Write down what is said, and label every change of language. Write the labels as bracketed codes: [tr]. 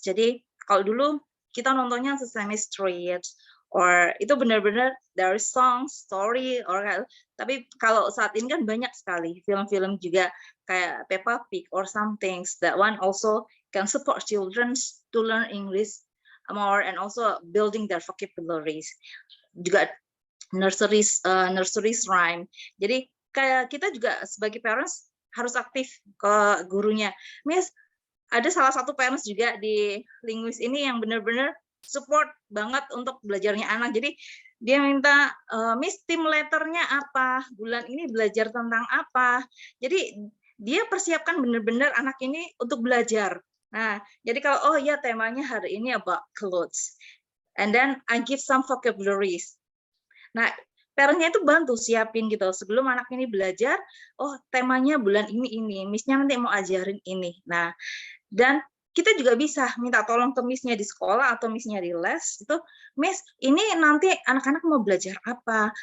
[id] Jadi kalau dulu kita nontonnya Sesame Street, or itu benar-benar dari song, story, or tapi kalau saat ini kan banyak sekali film-film juga kayak Peppa Pig or some things. [en] That one also can support children to learn English more and also building their vocabularies. [id] Juga nurseries rhyme. Jadi kayak kita juga sebagai parents harus aktif ke gurunya. Miss, ada salah satu parents juga di Linguis ini yang benar-benar support banget untuk belajarnya anak. Jadi dia minta, Miss, tim letternya apa? Bulan ini belajar tentang apa? Jadi dia persiapkan benar-benar anak ini untuk belajar. Nah, jadi kalau, oh ya temanya hari ini [en] about clothes. And then I give some vocabularies. [id] Nah, parentnya itu bantu siapin gitu sebelum anak ini belajar. Oh, temanya bulan ini, Miss-nya nanti mau ajarin ini. Nah, dan kita juga bisa minta tolong ke Miss-nya di sekolah atau Miss-nya di les itu, Miss, ini nanti anak-anak mau belajar apa?